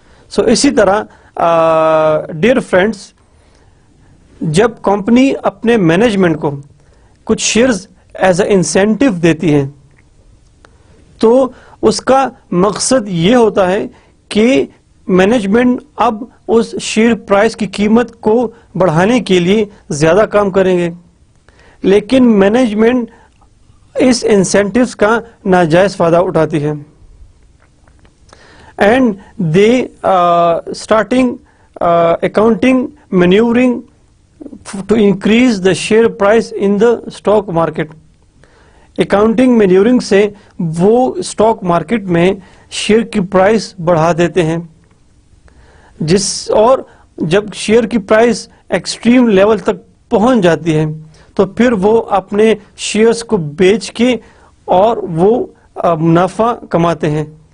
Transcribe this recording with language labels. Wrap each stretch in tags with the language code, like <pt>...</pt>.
<ur>سو اسی طرح dear friends, جب کمپنی اپنے مینجمنٹ کو کچھ شیئرز</ur> <en>as a incentive</en> <ur>دیتی ہیں تو اس کا مقصد یہ ہوتا ہے کہ مینجمنٹ اب اس شیئر پرائس کی قیمت کو بڑھانے کے لیے زیادہ کام کریں گے, لیکن مینجمنٹ اس انسینٹیوز کا ناجائز فائدہ اٹھاتی ہے. And they starting accounting مینیورنگ</ur> <en>to increase the share price in the stock market.</en> <ur>Accounting مینیورنگ سے وہ اسٹاک مارکیٹ میں شیئر کی پرائس بڑھا دیتے ہیں, اور جب شیئر کی پرائس ایکسٹریم لیول تک پہنچ جاتی ہے تو پھر وہ اپنے شیئرز کو بیچ کے اور وہ منافع کماتے ہیں.</ur>